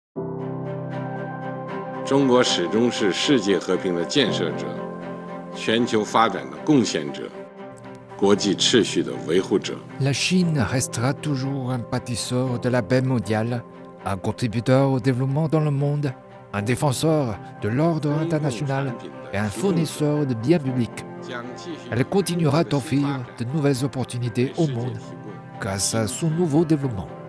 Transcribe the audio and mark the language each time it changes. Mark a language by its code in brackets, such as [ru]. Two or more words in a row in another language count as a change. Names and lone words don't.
[zh] 中国始终是世界和平的建设者、全球发展的贡献者、国际秩序的维护者。 [fr] La Chine restera toujours un bâtisseur de la paix mondiale, un contributeur au développement dans le monde, un défenseur de l'ordre international et un fournisseur de biens publics. Elle continuera d'offrir de nouvelles opportunités au monde grâce à son nouveau développement.